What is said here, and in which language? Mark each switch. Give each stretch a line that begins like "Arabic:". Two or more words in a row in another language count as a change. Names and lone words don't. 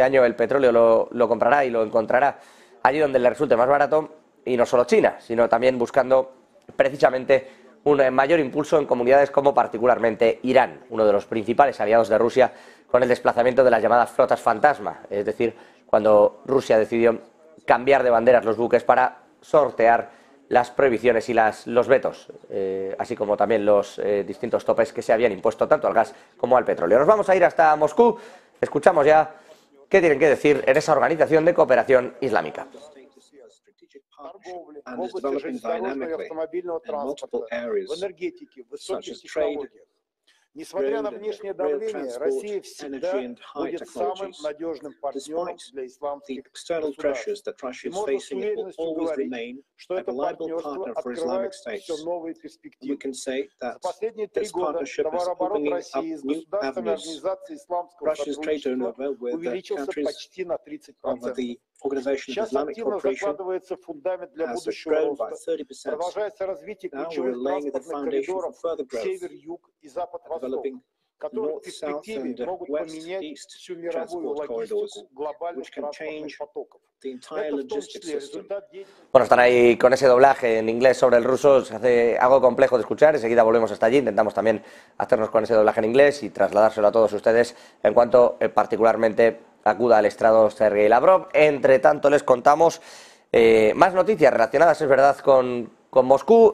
Spanish: año el petróleo lo comprará y lo encontrará allí donde le resulte más barato, y no solo China, sino también buscando precisamente un mayor impulso en comunidades como particularmente Irán, uno de los principales aliados de Rusia, con el desplazamiento de las llamadas flotas fantasma, es decir, cuando Rusia decidió cambiar de banderas los buques para sortear las prohibiciones y los vetos, así como también los distintos topes que se habían impuesto tanto al gas como al petróleo. Nos vamos a ir hasta Moscú, escuchamos ya qué tienen que decir en esa Organización de Cooperación Islámica.
English: And is developing dynamically in multiple areas, such as trade,
Russian: Несмотря на внешнее давление, Россия всегда будет самым надежным партнером для исламских государств. И можно с уверенностью говорить, что это партнерство открывает все новые перспективы. За последние 3 года товарооборот России с государственной организацией исламского сотрудничества увеличился почти на 30%. Сейчас активно закладывается фундамент для будущего роста. Продолжается развитие ключевых транспортных коридоров север-юг и запад-восток, которые в перспективе могут поменять всю мировую логистику глобальных транспортных потоков.
Spanish: Bueno, están ahí con ese doblaje en inglés sobre el ruso, se hace algo complejo de escuchar, enseguida volvemos hasta allí, intentamos también hacernos con ese doblaje en inglés y trasladárselo a todos ustedes en cuanto particularmente acuda al estrado Sergei Lavrov. Entre tanto les contamos más noticias relacionadas, es verdad, con Moscú.